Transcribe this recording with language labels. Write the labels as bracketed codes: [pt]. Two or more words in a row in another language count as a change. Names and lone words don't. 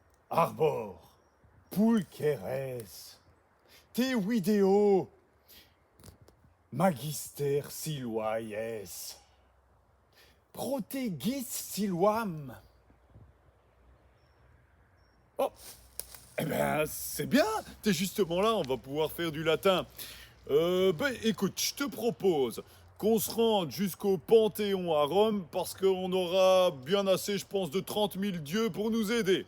[la] arbor, pulcheres, te video, magister siluaes, protegis siluam. [fr] Oh, eh ben, c'est bien, t'es justement là, on va pouvoir faire du latin. Écoute, je te propose qu'on se rende jusqu'au Panthéon à Rome parce qu'on aura bien assez, je pense, de 30 000 dieux pour nous aider.